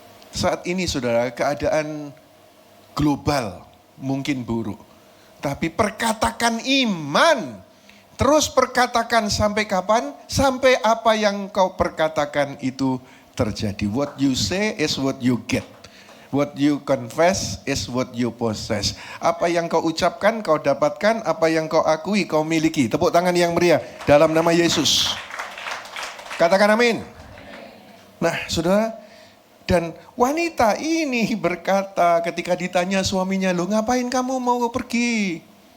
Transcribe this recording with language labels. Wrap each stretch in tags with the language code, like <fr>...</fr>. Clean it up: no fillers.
<id>Saat ini saudara, keadaan global mungkin buruk. Tapi perkatakan iman. Terus perkatakan sampai kapan? Sampai apa yang kau perkatakan itu terjadi.</id> <en>What you say is what you get. What you confess is what you possess.</en> <id>Apa yang kau ucapkan, kau dapatkan. Apa yang kau akui, kau miliki. Tepuk tangan yang meriah dalam nama Yesus. Katakan amin. Nah, saudara, dan wanita ini berkata ketika ditanya suaminya, "Loh, ngapain kamu mau pergi?"</id>